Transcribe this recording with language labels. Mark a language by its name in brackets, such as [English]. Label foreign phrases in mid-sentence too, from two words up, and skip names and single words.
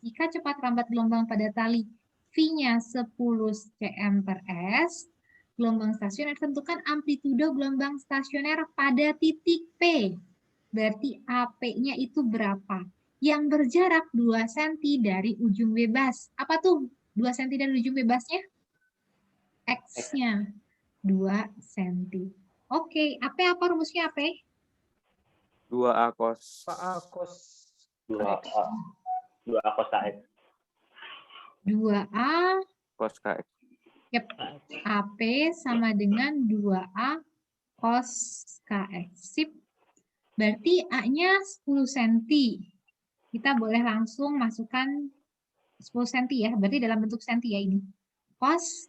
[Indonesian] Jika cepat rambat gelombang pada tali V-nya 10 cm per S, gelombang stasioner, tentukan amplitudo gelombang stasioner pada titik P. Berarti AP-nya itu berapa? Yang berjarak 2 cm dari ujung bebas. Apa tuh 2 cm dari ujung bebasnya? X-nya 2 cm. Oke, AP apa rumusnya AP? 2A cos. 2A cos 2A cos KX. 2A Cos KX. Yep. AP sama dengan 2A cos KX. Sip. Berarti A-nya 10 cm. Kita boleh langsung masukkan 10 cm ya. Berarti dalam bentuk senti ya ini. Cos.